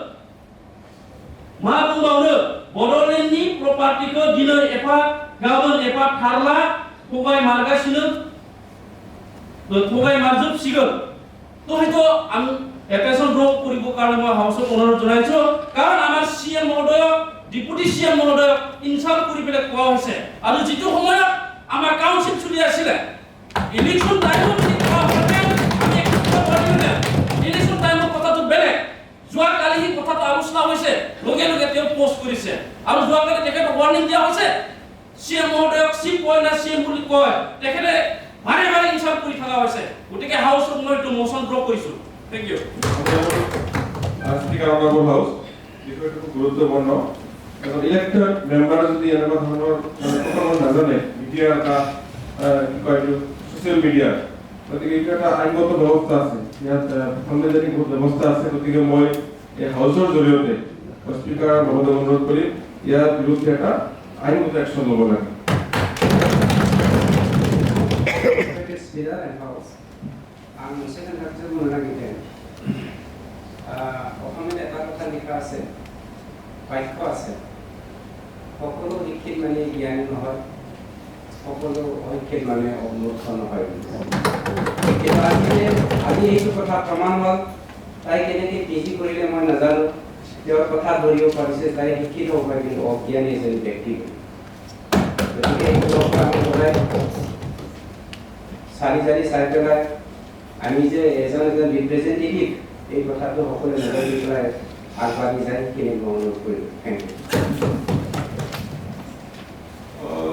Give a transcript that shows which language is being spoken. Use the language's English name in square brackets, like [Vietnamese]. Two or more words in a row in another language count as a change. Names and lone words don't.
[Bodo] मा बुंबावनो बड'लेण्डनि प्रपार्टिखौ दिनै एफा गाबोन एफा थारला थगाय मारजोबसिगोन तो हयतो आं [English] attention draw [Assamese] কৰিব কাৰণে মই হাউসত অনুৰোধ জনাইছো কাৰণ আমাৰ সিএম মহোদয় ডিপুটি সিএম মহোদয় ইনসাল্ট কৰি পেলাই কোৱা হৈছে আৰু যেটো সময়ত আমাৰ কাউন্সিল চলি আছিল [English] election time [Assamese] কোৱা হৈছে আমি একত্ৰিত কৰিলে [English] election time [Assamese] কথাটো বেলেগ যোৱা কালি এই কথাটো আলোচনা হৈছে লগে লগে তেওঁ পোষ্ট কৰিছে আৰু যোৱা কালি তেখেত ওয়ার্নিং দিয়া হৈছে সিএম মহোদয়ক চিপ কয় না সিএম বুলি কয় তেখেতে বাৰে বাৰে ইনসাল্ট কৰি থকা হৈছে গতিকে হাউসত মই এইটো [English] motion draw [Assamese] কৰিছো [English] Thank you. Speaker of the House, [Assamese] বিষয়টো খুব গুৰুত্বপূৰ্ণ এখন ইলেক্টেড মেম্বাৰ যদি এনেকুৱা ধৰণৰ কথা নাজানে মিডিয়া এটা কি কয় এইটো [English] social media [Assamese] গতিকে এইটো এটা আইনগত ব্যৱস্থা আছে ইয়াত সাংবিধানিক ব্যৱস্থা আছে গতিকে মই এই হাউচৰ জৰিয়তে স্পীকাৰ মহোদয় অনুৰোধ কৰিম ইয়াৰ বিৰুদ্ধে এটা আইনগত একশ্যন ল'ব লাগে [Bodo] आं मोनसे खोथाखौ बुंनो नागिरदों [Assamese] অসমীয়াত এটা কথা লিখা আছে বাক্য আছে সকলো শিক্ষিত মানে জ্ঞানী নহয় সকলো অশিক্ষিত মানে অমূৰ্খ নহয় আজি এইটো কথা প্ৰমাণ হ'ল তাই কেনেকৈ পিজি কৰিলে মই নাজানো তেওঁৰ কথা ধৰিব পাৰিছে তাই শিক্ষিত হ'ব পাৰে কিন্তু অজ্ঞানী এজনী ব্যক্তি গতিকে এইটো আমি সদায় চাৰি পেলাই আমি যে এজন ৰিপ্ৰেজেন্টেটিভ এই কথাটো সকলোৱে নজৰ পেলাই আগবাঢ়ি যায় সেইখিনি মই অনুৰোধ কৰিলোঁ [English] thank you